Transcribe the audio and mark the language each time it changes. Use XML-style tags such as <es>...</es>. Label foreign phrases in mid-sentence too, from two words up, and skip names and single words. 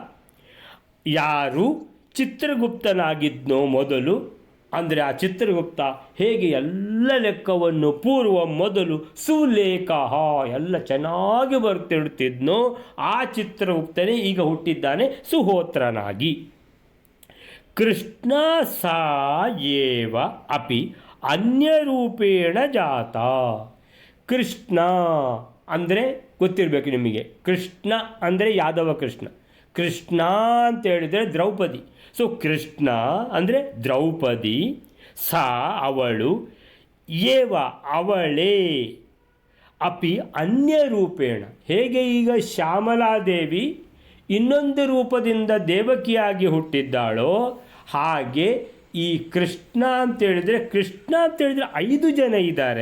<kn>ಯಾರು ಚಿತ್ರಗುಪ್ತನಾಗಿದ್ನೋ ಮೊದಲು, ಅಂದರೆ ಆ ಚಿತ್ರಗುಪ್ತ ಹೇಗೆ ಎಲ್ಲ ಲೆಕ್ಕವನ್ನು ಪೂರ್ವ ಮೊದಲು ಸುಲೇಖ ಎಲ್ಲ ಚೆನ್ನಾಗಿ ಬರ್ತಿಡ್ತಿದ್ನೋ ಆ ಚಿತ್ರಗುಪ್ತನೇ ಈಗ ಹುಟ್ಟಿದ್ದಾನೆ ಸುಹೋತ್ರನಾಗಿ.</kn> <sa>ಕೃಷ್ಣ ಸಾ ಏವ ಅಪಿ ಅನ್ಯರೂಪೇಣ ಜಾತ.</sa> <kn>ಕೃಷ್ಣ ಅಂದರೆ ಗೊತ್ತಿರಬೇಕು ನಿಮಗೆ, ಕೃಷ್ಣ ಅಂದರೆ ಯಾದವ ಕೃಷ್ಣ. ಕೃಷ್ಣ ಅಂತ ಹೇಳಿದರೆ ದ್ರೌಪದಿ. ಸೊ ಕೃಷ್ಣ ಅಂದರೆ ದ್ರೌಪದಿ, ಸಾ ಅವಳು, ಏವ ಅವಳೇ,</kn> <sa>ಅಪಿ ಅನ್ಯ ರೂಪೇಣ</sa> <kn>ಹೇಗೆ ಈಗ ಶ್ಯಾಮಲಾದೇವಿ ಇನ್ನೊಂದು ರೂಪದಿಂದ ದೇವಕಿಯಾಗಿ ಹುಟ್ಟಿದ್ದಾಳೋ ಹಾಗೆ ಈ ಕೃಷ್ಣ ಅಂತೇಳಿದರೆ 5 ಜನ ಇದ್ದಾರೆ.</kn>